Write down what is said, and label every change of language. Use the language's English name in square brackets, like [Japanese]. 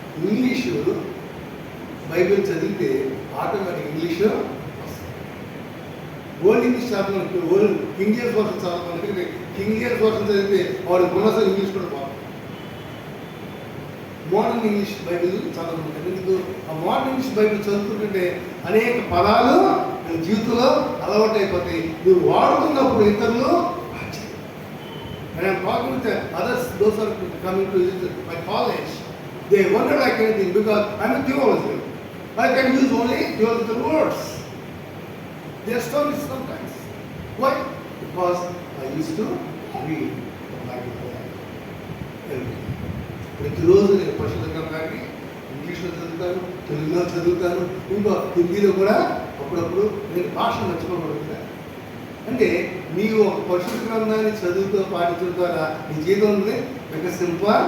[Telugu] English Bible చదివితే automatic English old English చదవడానికి old king James version చదవడానికి king James version చదివితే వాడు గుణసం ఇంగ్లీష్ కూడా బాగుంది. Modern English Bible చదవమంటారు. ఎందుకు? ఆ మోడర్న్ ఇంగ్లీష్ బైబిల్ చదువుతుంటే అనేక పదాలు నీ జీవితంలో అలవాటు అయిపోతాయి. నువ్వు వాడుతున్నప్పుడు ఇతరులు [English] and I'm talking with others, those are coming to my college. They wonder like anything because I'm a theologian. I can use only theological words. They are stories sometimes. Why? Because I used to read the Bible every day. [Telugu] ప్రతిరోజు నేను పరిశుద్ధ గ్రంథాన్ని ఇంగ్లీష్లో చదువుతాను, తెలుగులో చదువుతాను, ఇంకా హిందీలో కూడా అప్పుడప్పుడు నేను భాష మర్చిపోకూడదు. అంటే నీవు ఒక పరిశుద్ధ గ్రంథాన్ని చదువుతూ పాటించడం ద్వారా నీ జీవితంలో వికసింప.